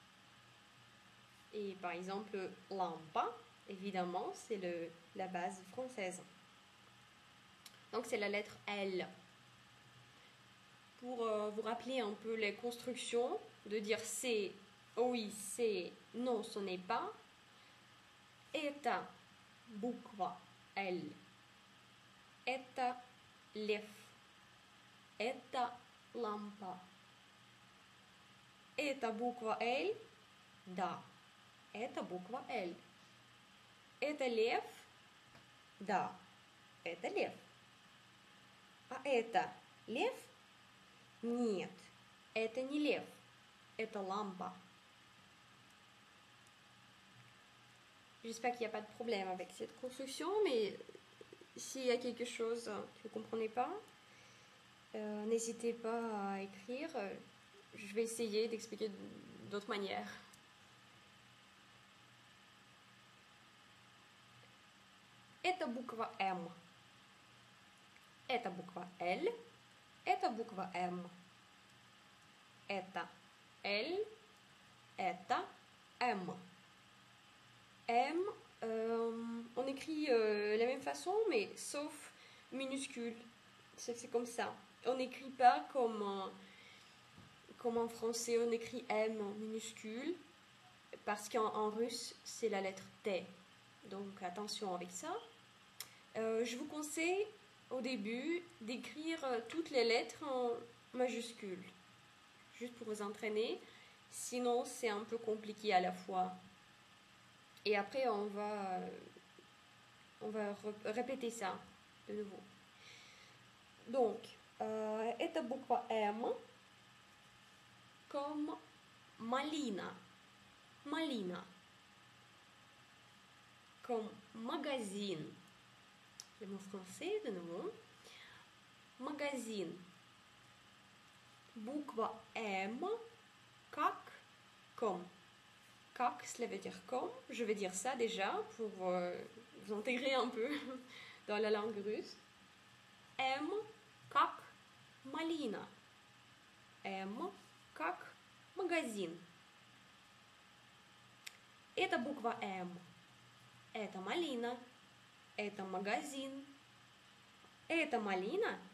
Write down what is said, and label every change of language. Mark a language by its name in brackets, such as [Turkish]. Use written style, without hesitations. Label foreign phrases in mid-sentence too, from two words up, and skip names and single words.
[French] Et par exemple, lampa, évidemment, c'est la base française. Donc c'est la lettre L. Pour vous rappeler un peu les constructions, de dire c'est, oui, c'est, non, ce n'est pas. [Russian] Это буква L. Это лев. Это лампа. Это буква L? Да. Это буква L. Это лев? Да. Это лев. А это лев? Нет. Это не лев. Это лампа. [French] J'espère qu'il n'y a pas de problème avec cette construction, mais s'il y a quelque chose que vous ne comprenez pas, n'hésitez pas à écrire. Je vais essayer d'expliquer d'autres manières. [Russian] Это буква М. Это буква L. Это буква М. Это L. Это M. [French] M, on écrit la même façon, mais sauf minuscule. C'est comme ça. On n'écrit pas comme en français, on écrit M en minuscule, parce qu'en russe, c'est la lettre T. Donc attention avec ça. Je vous conseille au début d'écrire toutes les lettres en majuscules, juste pour vous entraîner. Sinon, c'est un peu compliqué à la fois. Et après, on va répéter ça de nouveau. Donc, [Russian] это буква М, [French] comme малина. Malina. Comme magazine. Le mot français, de nouveau. Magazine. [Russian] Буква М, как, [French] comme. Как, cela veut dire comme. Je vais dire ça déjà pour vous intégrer un peu dans la langue russe. [Russian] M, как, малина. M, как, магазин. Это буква М. Это малина. Это магазин. Это малина?